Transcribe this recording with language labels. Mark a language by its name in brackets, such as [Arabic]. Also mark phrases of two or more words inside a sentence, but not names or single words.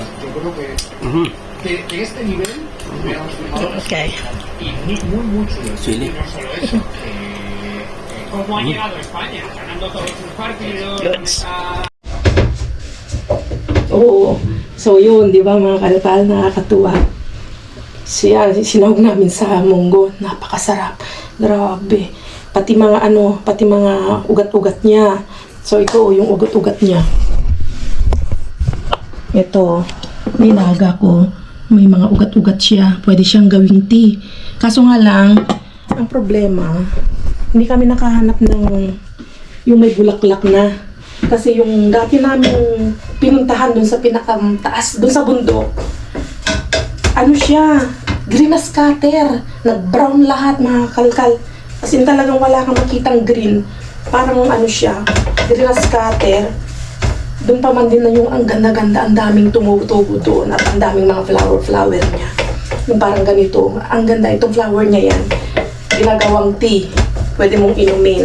[Spanish] Yo creo que en este nivel hubiéramos firmado [English] Okay. [Spanish] y muy chulo. Chile. Y no solo eso, cómo ha llegado España, ganando todos sus partidos. [Filipino] Oo. So yun, di ba mga kalpal, nakakatuwa. Sinahog namin sa munggo. Napakasarap. Grabe. Pati mga ugat-ugat niya. So ito, yung ugat-ugat niya. Ito, nilaga ko. May mga ugat-ugat siya. Pwede siyang gawing tea. Kaso nga lang, ang problema, hindi kami nakahanap ng yung may bulaklak na. Kasi yung dati namin pinuntahan dun sa pinakataas, dun sa bundok, ano siya, [English] green as scatter. [Filipino] Nag-brown lahat, mga kalkal. [English] As in [Filipino] talagang wala kang makitang green. Parang ano siya, [English] green as scatter. [Filipino] Doon pa man din na yung ang ganda-ganda, ang daming tumutubo doon at ang daming mga flower niya. Yung parang ganito, ang ganda itong flower niya yan. Ginagawang tea. Pwede mong inumin.